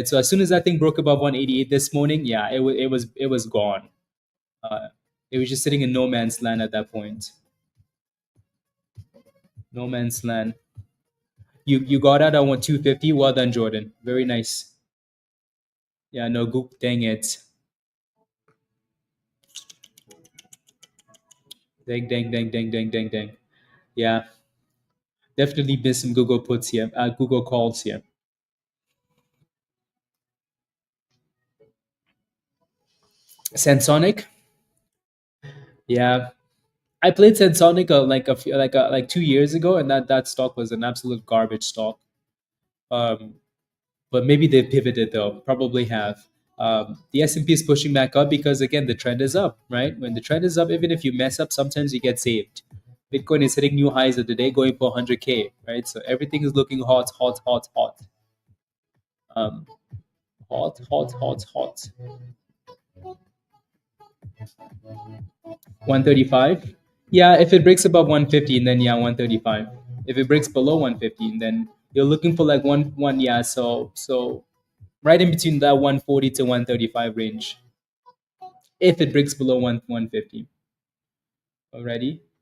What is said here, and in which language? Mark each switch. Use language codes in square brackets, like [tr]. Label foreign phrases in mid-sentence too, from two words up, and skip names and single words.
[en] So as soon as that thing broke above 188 this morning, yeah, it was gone. It was just sitting in no man's land at that point. No man's land. You got out at 250. Well done, Jordan. Very nice. Yeah, no, dang it. Dang, dang, dang, dang, dang, dang, dang. Yeah, definitely missed some Google puts here, Google calls here. Sensonic, yeah, I played Sensonic like 2 years ago, and that stock was an absolute garbage stock. Um, but maybe they pivoted though. Probably have. The S&P is pushing back up because again the trend is up, right? When the trend is up, even if you mess up, sometimes you get saved. Bitcoin is hitting new highs of the day, going for 100K, right? So everything is looking hot, hot, hot, hot. Um, hot, hot, hot, hot. 135. Yeah, if it breaks above 115, then yeah, 135. If it breaks below 115, then you're looking for like one yeah. So right in between that 140 to 135 range. If it breaks below 150 already.